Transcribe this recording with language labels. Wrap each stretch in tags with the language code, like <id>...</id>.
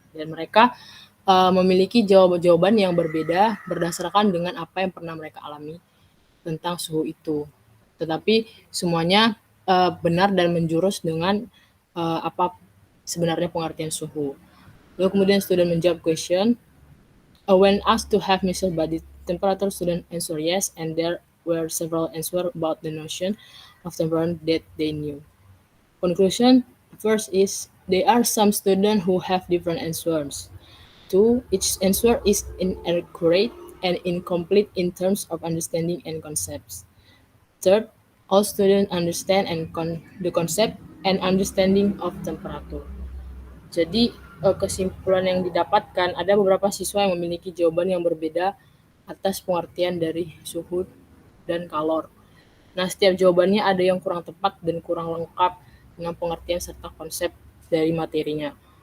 <id>Dan mereka memiliki jawaban yang berbeda berdasarkan dengan apa yang pernah mereka alami tentang suhu itu. Tetapi semuanya benar dan menjurus dengan apa sebenarnya pengertian suhu. Lalu kemudian student menjawab question.</id> <en>When asked to have measured body temperature, student answer yes, and there were several answers about the notion of temperature that they knew. Conclusion, first is there are some students who have different answers. 2, each answer is inaccurate and incomplete in terms of understanding and concepts. Third, all students understand the concept and understanding of temperature.</en> <id>Jadi kesimpulan yang didapatkan, ada beberapa siswa yang memiliki jawaban yang berbeda atas pengertian dari suhu dan kalor. Nah, setiap jawabannya ada yang kurang tepat dan kurang lengkap dengan pengertian serta konsep dari materinya.</id>